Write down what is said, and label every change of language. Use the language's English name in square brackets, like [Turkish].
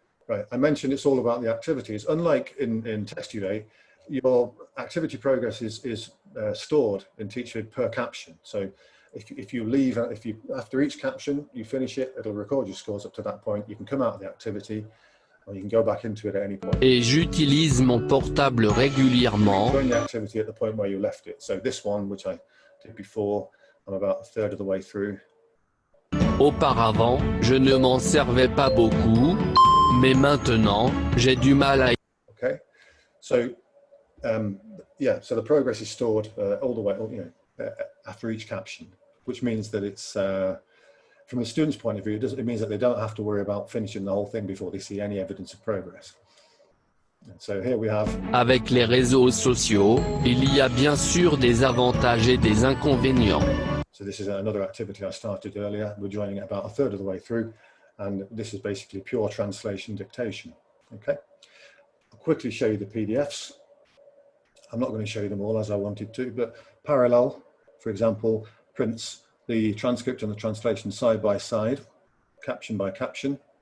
[English] Right, I mentioned it's all about the activities. Unlike in Textivate, your activity progress is stored in TeachVid per caption. So if you after each caption, you finish it, it'll record your scores up to that point. You can come out of the activity, or you can go back into it at any point. [French] Et j'utilise mon portable régulièrement. [English] Join the activity at the point where you left it. So this one, which I did before, I'm about a third of the way through. [French] Auparavant, je ne m'en servais pas beaucoup, mais maintenant, j'ai du mal à... [English] Okay, so yeah, so the progress is stored all the way, after each caption, which means that it's from the student's point of view, it means that they don't have to worry about finishing the whole thing before they see any evidence of progress. And so here we have. [French] Avec les réseaux sociaux, il y a bien sûr des avantages et des inconvénients. [English] So this is another activity I started earlier. We're joining it about a third of the way through, and this is basically pure translation dictation. Okay, I'll quickly show you the PDFs. I'm not going to show you them all as I wanted to, but Parallel, for example, prints the transcript and the translation side by side, caption by caption.